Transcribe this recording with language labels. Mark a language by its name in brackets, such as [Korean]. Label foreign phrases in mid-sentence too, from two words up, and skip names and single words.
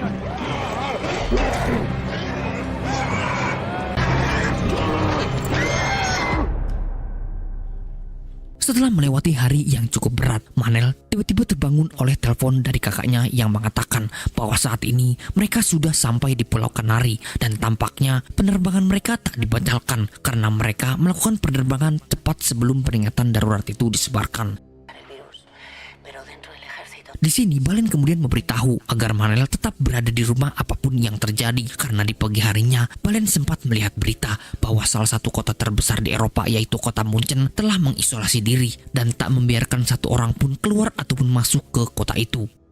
[Indonesian] Setelah melewati hari yang cukup berat, Manel tiba-tiba terbangun oleh telepon dari kakaknya yang mengatakan bahwa saat ini mereka sudah sampai di Pulau Kanari dan tampaknya penerbangan mereka tak dibatalkan karena mereka melakukan penerbangan cepat sebelum peringatan darurat itu disebarkan. [Spanish] El virus. Pero dentro del ejército... [Indonesian] Di sini Balen kemudian memberitahu agar Manel tetap berada di rumah apapun yang terjadi karena di pagi harinya Balen sempat melihat berita bahwa salah satu kota terbesar di Eropa yaitu kota Munchen telah mengisolasi diri dan tak membiarkan satu orang pun keluar ataupun masuk ke kota itu.